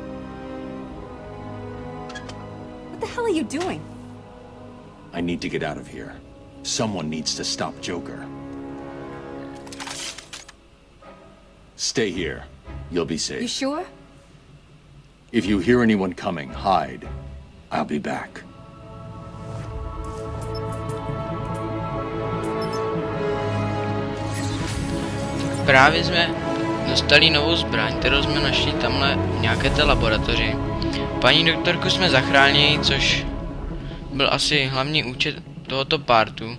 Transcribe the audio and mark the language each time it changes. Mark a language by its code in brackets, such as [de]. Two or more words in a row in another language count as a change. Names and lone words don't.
[en] What the hell are you doing? I need to get out of here. Someone needs to stop Joker. Stay here. You'll be safe. You sure? If you hear anyone coming, hide. I'll be back. [cs] Právě jsme dostali novou zbraň, kterou jsme našli tamhle v nějaké té laboratoři. Paní doktorku jsme zachránili, což byl asi hlavní účel tohoto partu.